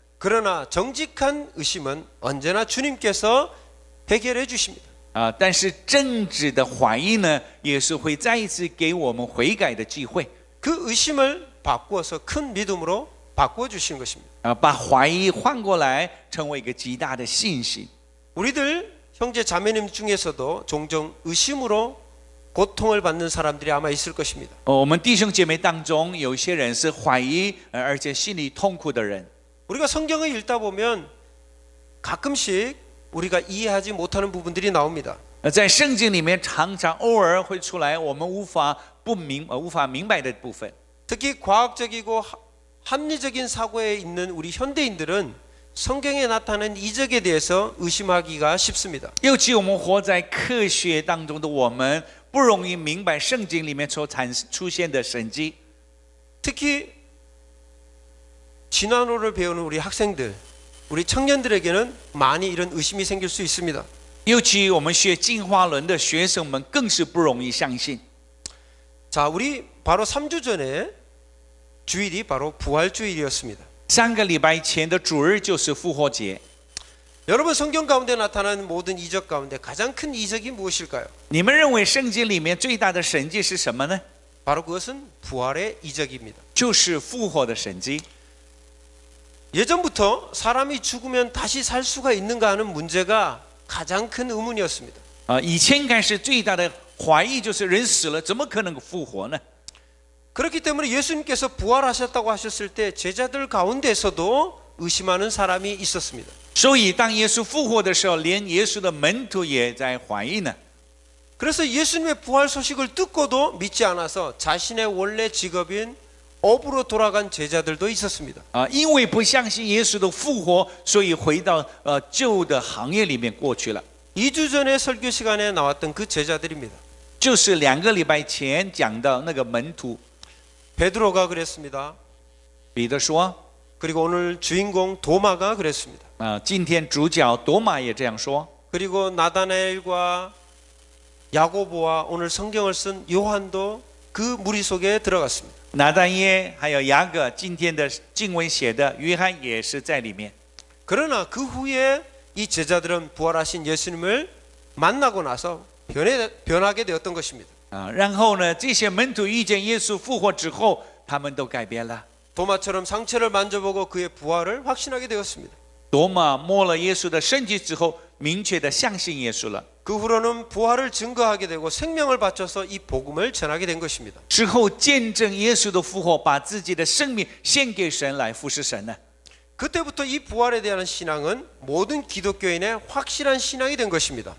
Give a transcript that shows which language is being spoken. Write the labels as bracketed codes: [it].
[ko] 그러나 정직한 의심은 언제나 주님께서 해결해 주십니다. [zh] 但是正直的怀疑呢，也是会再一次给我们悔改的机会。 [ko] 그 의심을 바꾸어서 큰 믿음으로 바꾸어 주시는 것입니다. [zh] 把怀疑换过来，成为一个极大的信心。 [ko] 우리들 형제 자매님 중에서도 종종 의심으로 고통을 받는 사람들이 아마 있을 것입니다. [zh] 我们弟兄姐妹当中，有些人是怀疑，而且心里痛苦的人。 [ko] 우리가 성경을 읽다 보면 가끔씩 우리가 이해하지 못하는 부분들이 나옵니다. [zh] 在圣经里面，常常偶尔会出来我们无法明白的部分。 [ko] 특히 과학적이고 합리적인 사고에 있는 우리 현대인들은 성경에 나타난 이적에 대해서 의심하기가 쉽습니다. [zh] 尤其我们活在科学当中的我们，不容易明白圣经里面所出现的神迹。 [ko] 특히 진화론을 배우는 우리 학생들, 우리 청년들에게는 많이 이런 의심이 생길 수 있습니다. [zh] 尤其我们学进化论的学生们，更是不容易相信。 [ko] 자, 우리 바로 3주 전에 주일이 바로 부활주일이었습니다. [zh] 3个礼拜前的主日就是复活节。 [ko] 여러분 성경 가운데 나타나는 모든 이적 가운데 가장 큰 이적이 무엇일까요? [zh] 你们认为圣经里面最大的神迹是什么呢？ [ko] 바로 그것은 부활의 이적입니다. [zh] 就是复活的神迹。 [ko] 예전부터 사람이 죽으면 다시 살 수가 있는가 하는 문제가 가장 큰 의문이었습니다. [zh] 以前开始最大的怀疑就是人死了怎么可能复活呢？ [ko] 그렇기 때문에 예수님께서 부활하셨다고 하셨을 때 제자들 가운데서도 의심하는 사람이 있었습니다. [zh] 所以当耶稣复活的时候，连耶稣的门徒也在怀疑呢。 [ko] 그래서 예수님의 부활 소식을 듣고도 믿지 않아서 자신의 원래 직업인 업으로 돌아간 제자들도 있었습니다. [zh] 因为不相信耶稣的复活，所以回到旧的行业里面过去了。 [ko] 2주 전에 설교 시간에 나왔던 그 제자들입니다. [zh] 就是2个礼拜前讲的那个门徒。 [ko] 베드로가 그랬습니다. [zh] 彼得说， [ko] 그리고 오늘 주인공 도마가 그랬습니다. [zh] 今天主角多马也这样说。 [ko] 그리고 나다나엘과 야고보와 오늘 성경을 쓴 요한도 그 무리 속에 들어갔습니다. [zh] 拿但耶还有雅各，今天的经文写的约翰也是在里面。 [ko] 그러나 그 후에 이 제자들은 부활하신 예수님을 만나고 나서 변하게 되었던 것입니다. [zh] 然后呢，这些门徒遇见耶稣复活之后，他们都改变了。 [ko] 도마처럼 상처를 만져보고 그의 부활을 확신하게 되었습니다. [zh] 多马摸了耶稣的身体之后，明确的相信耶稣了。 [ko] 그 후로는 부활을 증거하게 되고 생명을 바쳐서 이 복음을 전하게 된 것입니다. [zh] 之后见证耶稣的复活，把自己的生命献给神来服侍神呢。 [ko] 그때부터 이 부활에 대한 신앙은 모든 기독교인의 확실한 신앙이 된 것입니다.